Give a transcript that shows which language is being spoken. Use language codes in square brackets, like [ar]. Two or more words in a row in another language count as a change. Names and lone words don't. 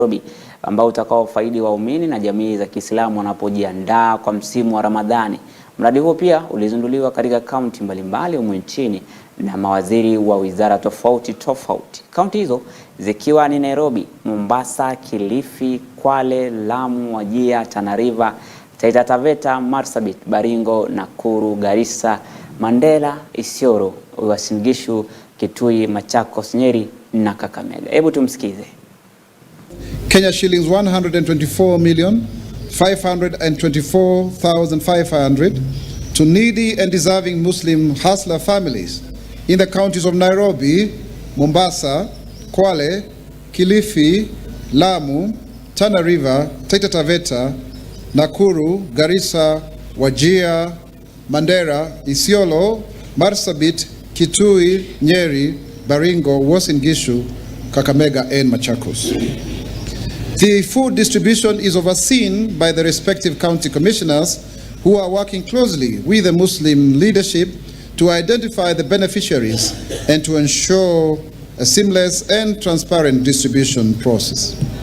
[sw] Nairobi ambao utakao faidi waumini na jamii za Kiislamu wanapojiandaa kwa msimu wa Ramadhani. Mradi huo pia ulizinduliwa katika kaunti mbalimbali humu nchini na mawaziri wa wizara tofauti. Kaunti hizo zikiwa ni Nairobi, Mombasa, Kilifi, Kwale, Lamu, Wajir, Tana River, Taita Taveta, Marsabit, Baringo, Nakuru, Garissa, Mandera, Isiolo, Uasin Gishu, Kitui, Machakos, Nyeri na Kakamega. Hebu tumsikize. [en] Kenya shillings 124,524,500 to needy and deserving Muslim hustler families in the counties of Nairobi, Mombasa, Kwale, Kilifi, Lamu, Tana River, Taita Taveta, Nakuru, Garissa, Wajir, Mandera, Isiolo, Marsabit, Kitui, Nyeri, Baringo, Uasin Gishu, Kakamega and Machakos. The food distribution is overseen by the respective county commissioners who are working closely with the Muslim leadership to identify the beneficiaries and to ensure a seamless and transparent distribution process.